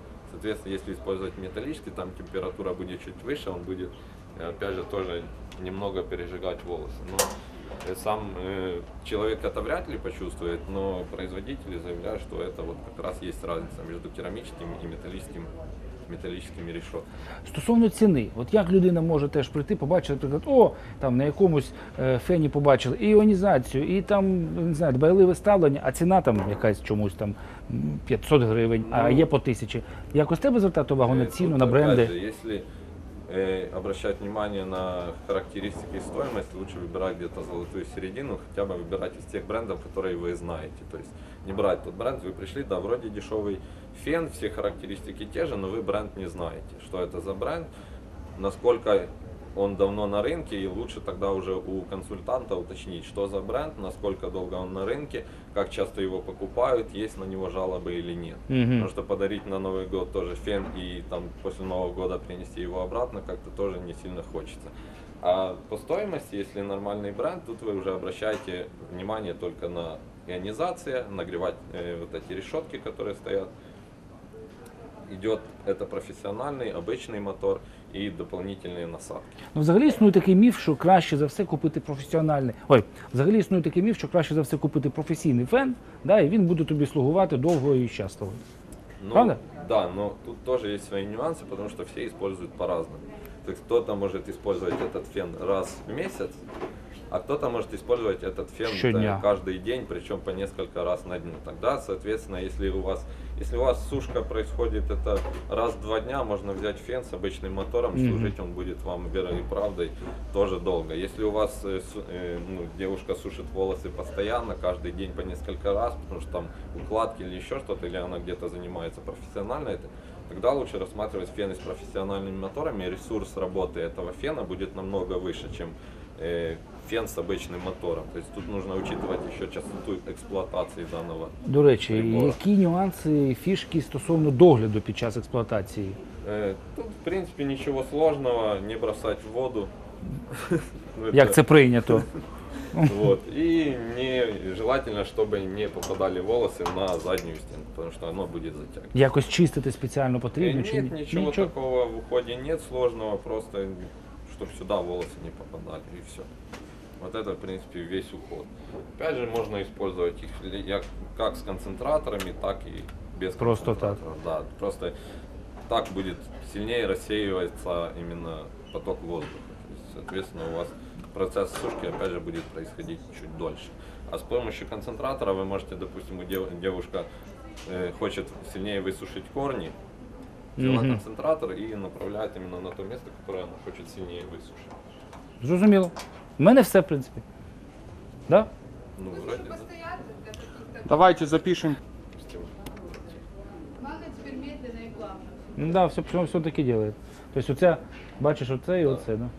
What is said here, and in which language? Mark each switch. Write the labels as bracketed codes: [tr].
[ru] Соответственно, если использовать металлический, там температура будет чуть выше, он будет, опять же, тоже немного пережигать волосы. Но сам человек это вряд ли почувствует, но производители заявляют, что это вот как раз есть разница между керамическими и металлическими решетками. [uk] Стосовно ціни, от як людина може теж прийти, побачити, наприклад, там на якомусь фені побачили і іонізацію, і там, не знаю, дбайливе ставлення, а ціна там якась чомусь там 500 гривень, а є по 1000. Якось треба звертати увагу на ціну, [ru] Тут, [uk] на [ru] опять [uk] бренди? [ru] же, если обращать внимание на характеристики и стоимость, лучше выбирать где-то золотую середину, хотя бы выбирать из тех брендов, которые вы знаете. То есть не брать тот бренд, вы пришли, да, вроде дешевый фен, все характеристики те же, но вы бренд не знаете, что это за бренд, насколько он давно на рынке, и лучше тогда уже у консультанта уточнить, что за бренд, насколько долго он на рынке, как часто его покупают, есть на него жалобы или нет. Потому что подарить на Новый год тоже фен и там после Нового года принести его обратно как-то тоже не сильно хочется. А по стоимости, если нормальный бренд, тут вы уже обращаете внимание только на ионизацию, нагревать вот эти решетки, которые стоят. Идет это профессиональный, обычный мотор и дополнительные насадки. [uk] Ну, взагалі існує такий міф, що краще за все купити професіональний. Взагалі існує такий міф, що краще за все купити професійний фен, да, і він буде тобі слугувати довго і щасливо. [ru] Ну, [uk] Правда? [ru] Да, но тут тоже есть свои нюансы, потому что все используют по-разному. То есть кто-то может использовать этот фен раз в месяц, а кто-то может использовать этот фен [uk] Щодня. [ru] каждый день, причем по несколько раз на дню. Тогда, соответственно, если у вас сушка происходит это раз в 2 дня, можно взять фен с обычным мотором, служить он будет вам верой и правдой тоже долго. Если у вас девушка сушит волосы постоянно, каждый день по несколько раз, потому что там укладки или еще что-то, или она где-то занимается профессионально, тогда лучше рассматривать фены с профессиональными моторами, и ресурс работы этого фена будет намного выше, чем фен с обычным мотором. То есть тут нужно учитывать еще частоту [uk] експлуатації [ru] данного. [uk] До речі, [ru] прибора. [uk] які нюанси, фішки стосовно догляду під час експлуатації? [ru] Тут, в принципе, ничего сложного, не бросать в воду. [uk] Як це прийнято? [ru] Вот. И желательно, чтобы не попадали волосы на заднюю стену, потому что оно будет затягивать. [uk] Якось чистити спеціально потрібно чи [ru] Нет, [uk] ні? [ru] ничего такого в уходе нет сложного, просто чтобы сюда волосы не попадали и все. Вот это, в принципе, весь уход. Опять же, можно использовать их как с концентраторами, так и без Просто концентраторов. Да, просто так будет сильнее рассеиваться именно поток воздуха. То есть, соответственно, у вас процесс сушки, опять же, будет происходить чуть дольше. А с помощью концентратора вы можете, допустим, девушка хочет сильнее высушить корни, взяла концентратор и направляет именно на то место, которое она хочет сильнее высушить. [uk] Зрозуміло. У мене все, в принципі. Да? [ru] Ну, вроде, да. Постоянно для каких-то... Давайте запишем. Допустим, Главное теперь медленно и плавно. Ну, да, все таки делает. [uk] Тобто оце, бачиш, оце і оце, да?